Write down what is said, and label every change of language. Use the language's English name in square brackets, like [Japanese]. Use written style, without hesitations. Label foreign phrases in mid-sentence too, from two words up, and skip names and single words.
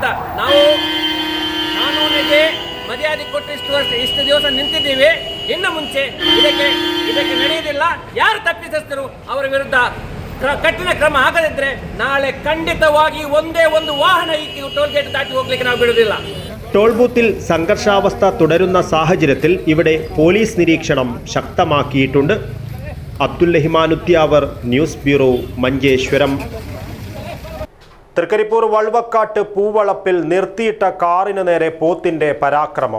[Kannada] ನಾವು ಕಾನೂನಿಗೆ ಮರ್ಯಾದೆ ಕೊಟ್ಟು ಇಷ್ಟು ದಿವಸ ನಿಂತಿದ್ದೀವಿ. ಇನ್ನು ಮುಂಚೆ ಇದಕ್ಕೆ ನಡೆಯುವುದಿಲ್ಲ. ಯಾರು ತಪ್ಪಿತಸ್ಥರು ಅವರ ವಿರುದ್ಧ ಕಠಿಣ ಕ್ರಮ ಆಗದಿದ್ದರೆ ನಾಳೆ ಖಂಡಿತವಾಗಿ ಒಂದೇ ಒಂದು ವಾಹನ ಈ [English] toll gate [Kannada] ದಾಟಿ ಹೋಗ್ಲಿಕ್ಕೆ ನಾವು ಬಿಡುವುದಿಲ್ಲ. [Malayalam] ടോൾ ബൂത്തിൽ സംഘർഷാവസ്ഥ തുടരുന്ന സാഹചര്യത്തിൽ ഇവിടെ പോലീസ് നിരീക്ഷണം ശക്തമാക്കിയിട്ടുണ്ട്. അബ്ദുൽ റഹ്മാനുദ്യാവർ, [English] news bureau, [Malayalam] മഞ്ചേശ്വരം. തൃക്കരിപ്പൂർ വൾവക്കാട്ട് പൂവളപ്പിൽ നിർത്തിയിട്ട കാറിന് നേരെ പോത്തിന്റെ പരാക്രമം.